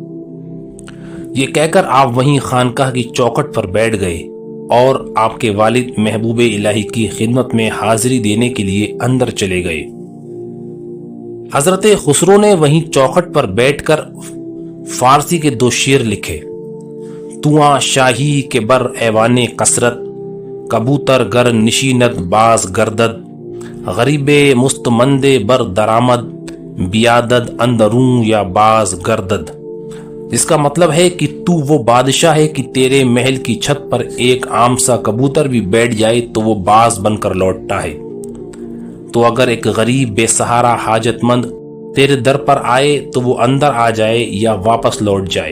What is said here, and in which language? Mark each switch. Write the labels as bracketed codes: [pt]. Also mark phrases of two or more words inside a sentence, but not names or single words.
[ur] یہ کہہ کر آپ وہیں خانقاہ کی چوکھٹ پر بیٹھ گئے اور آپ کے والد محبوب الہی کی خدمت میں حاضری دینے کے لیے اندر چلے گئے۔ حضرت خسرو نے وہیں چوکھٹ پر بیٹھ کر فارسی کے 2 شعر لکھے۔ [fa] تواں شاہی کے بر ایوان کثرت، کبوتر گر نشینت باز گردد، غریب مستمند بر درآمد، بیادد اندروں یا باز گردد۔ [ur] جس کا مطلب ہے کہ تو وہ بادشاہ ہے کہ تیرے محل کی چھت پر ایک عام سا کبوتر بھی بیٹھ جائے تو وہ باز بن کر لوٹتا ہے، تو اگر ایک غریب بے سہارا حاجت مند تیرے در پر آئے تو وہ اندر آ جائے یا واپس لوٹ جائے۔